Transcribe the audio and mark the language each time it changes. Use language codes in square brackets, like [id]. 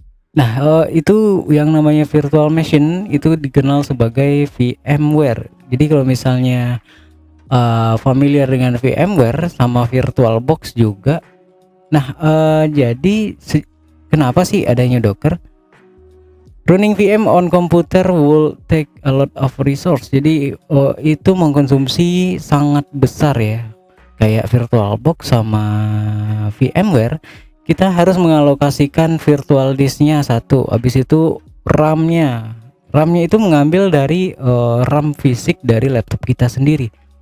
[id] Nah, itu yang namanya virtual machine itu dikenal sebagai VMware. Jadi kalau misalnya familiar dengan VMware sama VirtualBox juga. Nah, jadi kenapa sih adanya Docker? [en] Running VM on computer will take a lot of resource. [id] Jadi itu mengkonsumsi sangat besar ya. Kayak VirtualBox sama VMware, kita harus mengalokasikan virtual disknya satu. Habis itu RAM-nya itu mengambil dari RAM fisik dari laptop kita sendiri.